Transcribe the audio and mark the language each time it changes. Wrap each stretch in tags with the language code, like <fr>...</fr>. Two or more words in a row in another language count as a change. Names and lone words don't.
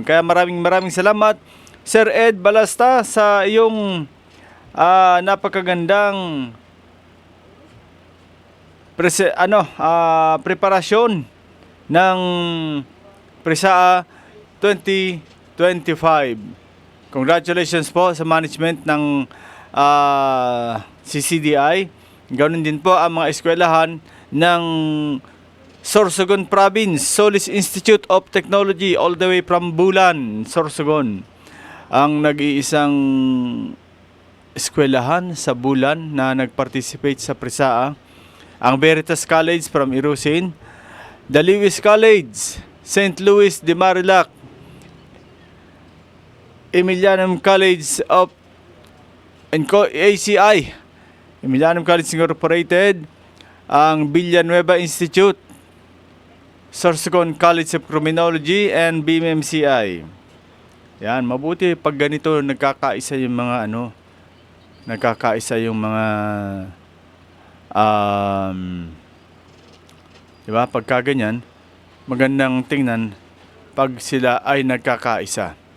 <tl>Kaya maraming salamat Sir Ed Balasta sa iyong napakagandang preparasyon ng Prisaa 2025. Congratulations po sa management ng CCDI. Ganoon din po ang mga eskwelahan ng Sorsogon Province, Solis Institute of Technology</tl> <en>all the way from</en> <tl>Bulan, Sorsogon. Ang nag-iisang eskwelahan sa Bulan na nag-participate sa Prisaa, ang Veritas College from Irusin, the Lewis College, St. Louis de Marilac, Emilianum College of ACI, Emilianum College Incorporated, ang Villanueva Institute, Sorsogon College of Criminology, and BMMCI. Yan, mabuti pag ganito nagkakaisa yung mga diba? Pagka ganyan, magandang tingnan pag sila ay nagkakaisa.</tl>